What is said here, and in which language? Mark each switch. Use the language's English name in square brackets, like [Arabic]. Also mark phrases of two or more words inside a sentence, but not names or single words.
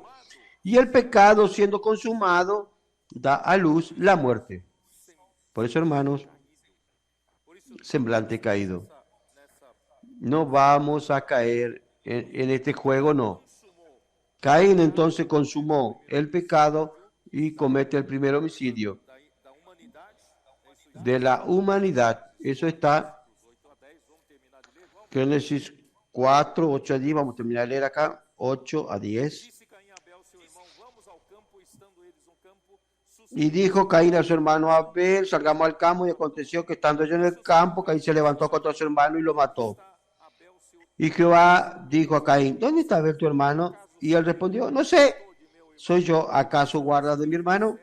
[Spanish] Y el pecado, siendo consumado, da a luz la muerte. Por eso, hermanos, semblante caído. No vamos a caer en este juego, no. Caín entonces consumó el pecado y comete el primer homicidio [Portuguese] da humanidade. É isso aí. [Spanish] de la humanidad. Eso está [Portuguese] 8 a 10. Vamos terminar de ler? Vamos. [Spanish] Génesis 4, 8 a 10. Vamos a terminar de leer acá. 8 a 10. [Portuguese] Disse Caim a Abel, seu irmão: vamos ao campo. Estando eles no campo, [Spanish] Y dijo Caín a su hermano Abel, salgamos al campo, y aconteció que estando ellos en el campo, Caín se levantó contra su hermano y lo mató. [Portuguese] Abel, seu [Spanish] Y Jehová dijo a Caín, ¿dónde está Abel tu hermano? Y él respondió, no sé, ¿soy yo acaso guarda de mi hermano?